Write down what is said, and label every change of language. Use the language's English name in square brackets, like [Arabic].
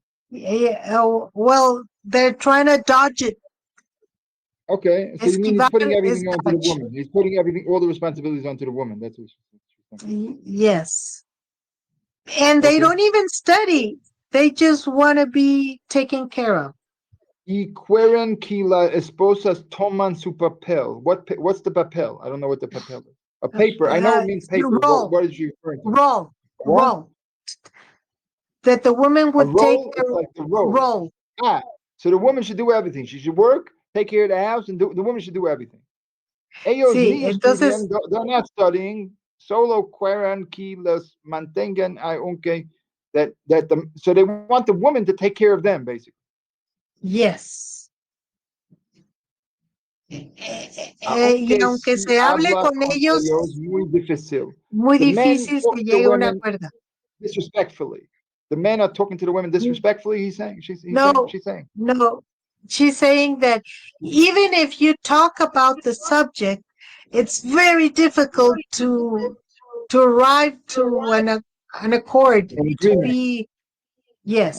[English] Yeah, well, they're trying to dodge it. Okay, so you mean he's putting everything onto the dodge. woman? He's putting all the responsibilities onto the woman. That's what she's saying. Yes, and they don't even study. They just want to be taken care of. [Spanish] Y quieren que las esposas toman su papel. [English] What's the papel? I don't know what the papel is. A paper. I know it means paper. What is she referring to? Roll. That the woman would take a like the roll. So the woman should do everything. She should work, take care of the house, and the woman should do everything. [Spanish] Ellos ni estudian, [English] they're not studying. [Spanish] Solo quieren que las mantengan, aunque [English] so they want the woman to take care of them, basically. Yes. [Spanish] Y aunque se hable con ellos, muy difícil. Muy difícil se llegue a un acuerdo. [English] Disrespectfully. The men are talking to the women disrespectfully, he's saying? She's saying? No. She's saying that even if you talk about the subject, it's very difficult to arrive to an accord, to be, yes.